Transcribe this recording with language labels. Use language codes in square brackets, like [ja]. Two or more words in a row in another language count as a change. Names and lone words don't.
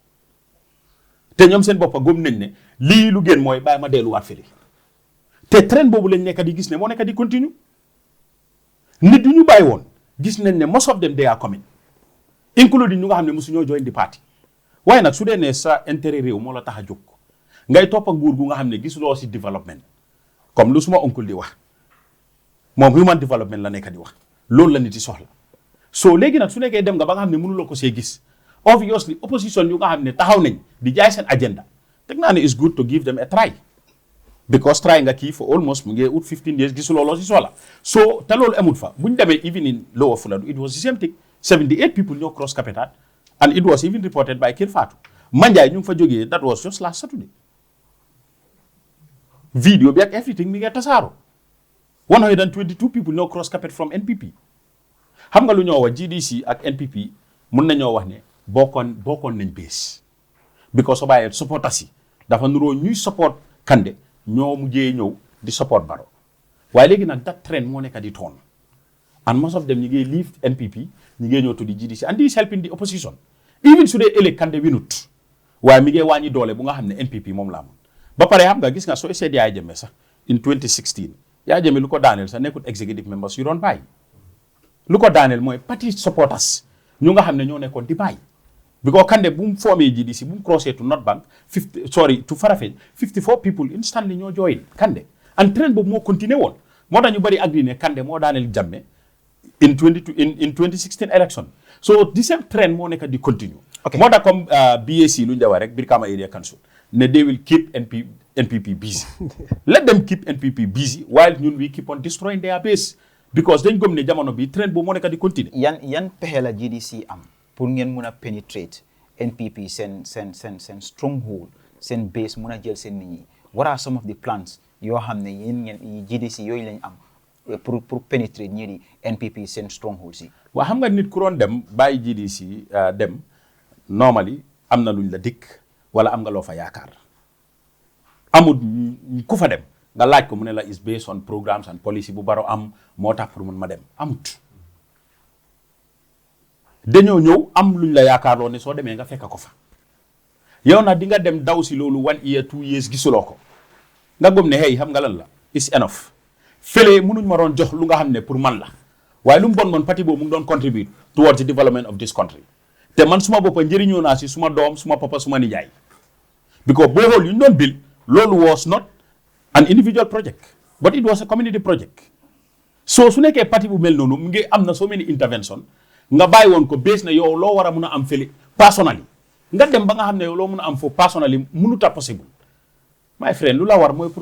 [wo] te ñoom seen boppa gëm nañ ne lii lu gën mooy bàyyi ma delluwaat fële te train boobu lañ nekk di gis ne moo nekk di continue nit du ñu bàyyi woon gis nañ ne [en] most of them they are coming including [wo] ñu nga xam ne mosu ñoo join di parti waaye nag su dee ne sa intérêt réew moo la tax a jóg ngay topp ak nguur gu nga xam ne gisuloo si développement comme lu suma oncle di wax moom [en] human development [wo] la nekk di wax loolu la nit yi soxla so léegi nag su nekkee dem nga ba nga xam ne mënuloo ko see gis obviously opposition yu nga xam ne taxaw nañ di jaay seen agenda teg naa ne [en] it's good to give them a try because [wo] try nga kii [en] for almost [wo] mu ngi ut 15 years gisuloo loo si soxla so te loolu amul fa bu ñu demee [en] even in Lower Fuladu it was the same thing [wo] 78 people ñoo [en] cross capital and it was even reported by [wo] Kër Fatou Manjai ñu ngi fa jógee [en] that was just last Saturday [wo] video bi ak everything mi ngi tasaaro 122 people ñoo [en] cross capital from NPP [wo] xam nga lu ñoo wax GDC ak NPP mun nañoo wax ne bokkoon nañ base because soo bàyyee supporters yi dafa nuroo ñuy support Kande ñoo mujjee ñëw di support Barrow waaye léegi nag [en] that trend [wo] moo nekk di toon and [en] most of them [wo] ñi ngi leave NPP ñi ngi ñëw to di GDC [en] and this helping the opposition [wo] even su dee ëllëg Kande winut waaye mi ngi wàññi doole bu nga xam ne NPP moom la amoon ba pare xam nga gis nga soo seet Yaya Jammeh sax in 2016 Yaya Jammeh lu ko daaneel sax nekkul [en] executive members [wo] yu doon bàyyi lu ko daaneel mooy [en] party supporters [wo] ñu nga xam ne ñoo nekkoon di bàyyi because Kande bu mu formé GDC bu mu crossé [en] to North Bank to Farafenni 54 people instantly [wo] ñoo join Kande [en] and trend [wo] boobu moo continué woon moo tax ñu bëri agree ne Kande moo daaneel Jammeh [en] in 2016 election so the same trend [wo] moo nekk di continue moo tax comme BAC lu ñu dawaa rek Brikama Area Council ne [en] they will keep NPP busy let them keep NPP busy while [wo] ñun [en] we keep on destroying their base because [wo] dañ gëm ne jamono bi trend boobu moo nekk di continuer yan pexe la GDC am pour ngeen mun a penetrate NPP seen stronghold seen base mun a jël seen nit ñi [en] what are some of the plans [wo] yoo xam ne yéen ngeen GDC yooyu lañ am pour penetrate ñii di NPP seen stronghold si waaw xam nga nit ku doon dem bàyyi GDC dem normally am na luñ la dikk wala am nga loo fa yaakaar amul ku fa dem nga laaj ko mu ne la [en] is based on programs and policy [wo] bu Barrow am moo tax pour mun ma dem amut dañoo ñëw am luñ la yaakaarloo ne soo demee nga fekk ko fa yow nag di nga dem daw si loolu 1 year 2 years gisuloo ko nga gëm ne hey xam nga lan la [en] is enough [wo] fële mënuñ ma doon jox lu nga xam ne pour man la waaye lu mu bon parti boobu mu ngi doon [en] contribute towards the development of this country [wo] te man suma boppa njëriñoo naa si suma doom suma papa suma nijaay because boo xool yu ñu doon build loolu [en] was not an individual project but it was a community project so [wo] su nekkee parti bu mel noonu mu ngi am na [en] so many intervention [wo] nga bàyyi woon ko base na yow loo war a mun a am fële personally nga dem ba nga xam ne yow loo mun a am foofu personally mënut a [en] possible my friend [wo] lu la war mooy pour